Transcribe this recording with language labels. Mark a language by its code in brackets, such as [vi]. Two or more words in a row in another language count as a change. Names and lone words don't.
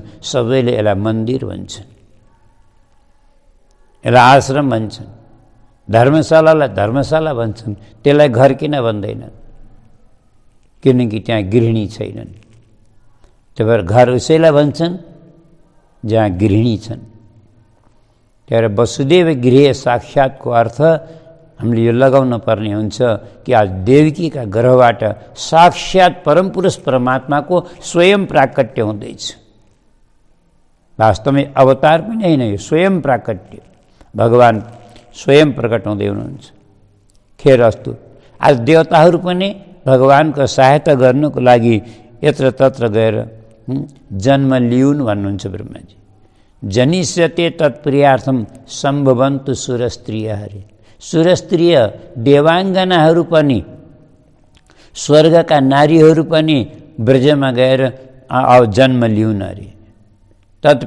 [ne] सबैले यसलाई मन्दिर भन्छन्, यसलाई आश्रम भन्छन्, धर्मशालालाई धर्मशाला भन्छन्। त्यसलाई घर किन भन्दैनन्? किनकि त्यहाँ गृहिणी छैनन्। त्यही भएर घर उसैलाई भन्छन् जहाँ गृहिणी छन्। त्यही भएर [sa] वसुदेव गृहे साक्षात्को [ne] अर्थ हामीले यो लगाउन पर्ने हुन्छ कि आज देवकीका गर्भबाट साक्षात् परमपुरुष परमात्माको स्वयं प्राकट्य हुँदैछ। वास्तवमै अवतार पनि होइन, यो स्वयं प्राकट्य, भगवान स्वयं प्रकट हुँदै हुनुहुन्छ। खेर अस्तु, आज देवताहरू पनि भगवानको सहायता गर्नको लागि यत्र तत्र गएर जन्म लिउन् भन्नुहुन्छ ब्रह्माजी। [sa] जनिष्यते तत्प्रियार्थम सम्भवन्तु सुरस्त्रियः। [ne] सुरस्त्रिय देवाङ्गनाहरू पनि, स्वर्गका नारीहरू पनि ब्रजमा गएर जन्म लिउन् अरे।